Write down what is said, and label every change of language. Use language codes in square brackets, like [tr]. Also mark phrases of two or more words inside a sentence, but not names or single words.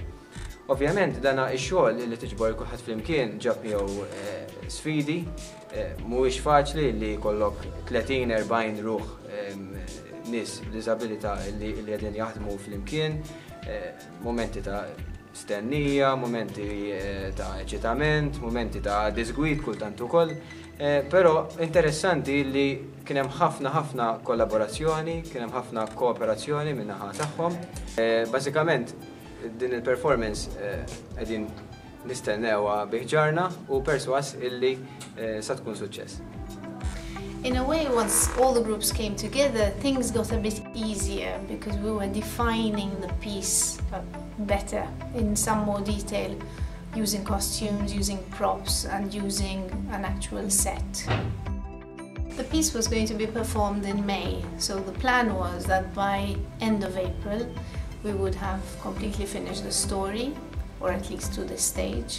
[mt] Ovvjament dana x-xogħol li tiġbor kulħadd flimkien ġab miegħu sfidi, mhuwiex faċli li jkollok 30-40 ruħ nies b'diżabilità li qegħdin jaħdmu flimkien, momenti ta' stennija, momenti ta' eċitament, momenti ta' disgwid kultant ukoll, però interessanti li kien hemm ħafna kollaborazzjoni, kien hemm ħafna kooperazzjoni min-naħa tagħhom. Bażikament din il-performance qegħdin nistennewha biħġarna u perswas illi sa tkun suċċess. [en] In a way, once all the groups came together, things got a bit easier because we were defining the piece better in some more detail, using costumes, using props, and using an actual set. The piece was going to be performed in May, so the plan was that by end of April we would have completely finished the story, or at least to this stage.